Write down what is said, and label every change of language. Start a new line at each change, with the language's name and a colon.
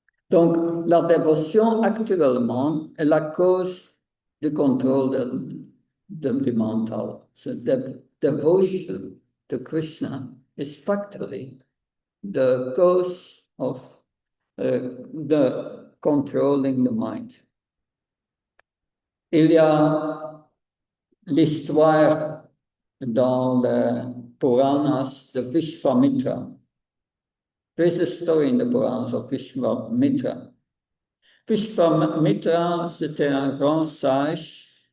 French: Donc, la dévotion actuellement est la cause du contrôle du mental.
English: So devotion to Krishna is factually the cause of the controlling the mind.
French: Il y a l'histoire dans le Puranas de Vishvamitra.
English: There's a story in the Puranas of Vishvamitra.
French: Vishvamitra, c'était un grand sage.